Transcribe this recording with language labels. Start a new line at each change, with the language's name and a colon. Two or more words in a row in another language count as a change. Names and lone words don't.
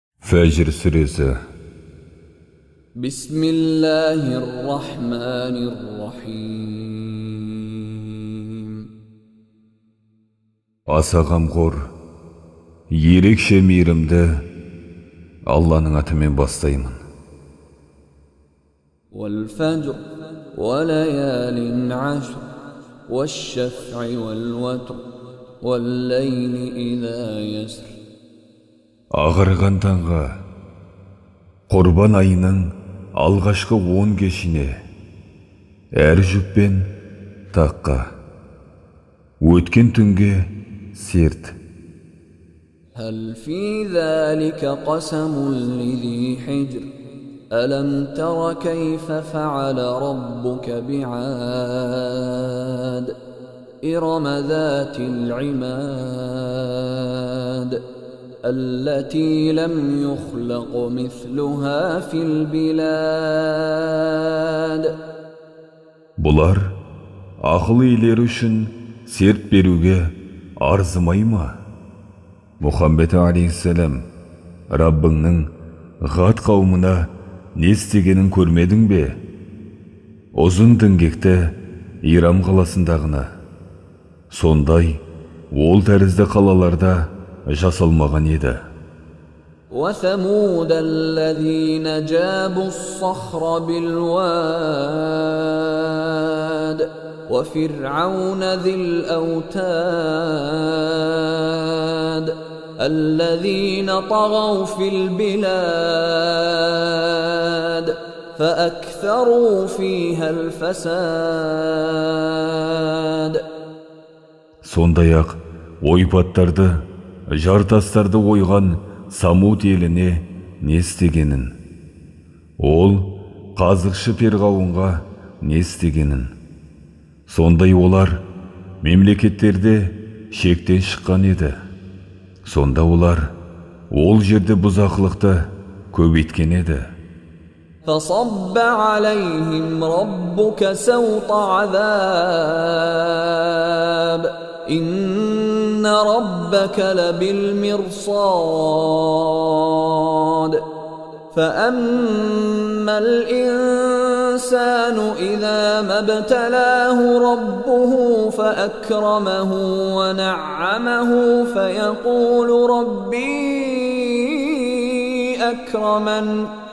Kazakh: Fajr suresi.
Arabic: Bismillahirrahmanirrahim.
Kazakh: Аса қамқор, ерекше мейірімді Алланың атымен бастаймын.
Arabic: والفجر وليال عشر والشفع والوتر والليل إذا يسر.
Kazakh: Ағарған таңға, Құрбан айының алғашқы 10 кешіне, әр жүппен таққа, өткен түнге серт.
Arabic: هل في ذلك قسم لذي حجر ألم تر كيف فعل ربك بعاد إرم ذات العماد التي لم يخلق مثلها في البلاد.
Kazakh: Бұлар ақыл иелері үшін серт беруге арзымай ма? Мұхаммед алейхиссалам, Раббыңның ғат қауымына не істегенін көрмедің бе? Ұзын діңгекті Ирам қаласындағына. Сондай ол тәрізді қалаларда жасалмаған еді.
Arabic: وثمود الذين جابوا الصخر بالواد وفرعون ذي الأوتاد الذين طغوا في البلاد فأكثروا فيها الفساد.
Kazakh: Сондай-ақ ойпаттарды, жартастарды ойған Самуд еліне не істегенін, ол қазықшы Перғауынға не істегенін. Сондай олар мемлекеттерде шектен шыққан еді. Сонда олар ол жерде бұзақылықты көбейткен еді.
Arabic: فصب عليهم ربك سوط عذاب إن ربك لبالمرصاد فأما الإنسان إذا ما ابتلاه ربه فأكرمه ونعمه فيقول ربي أكرمن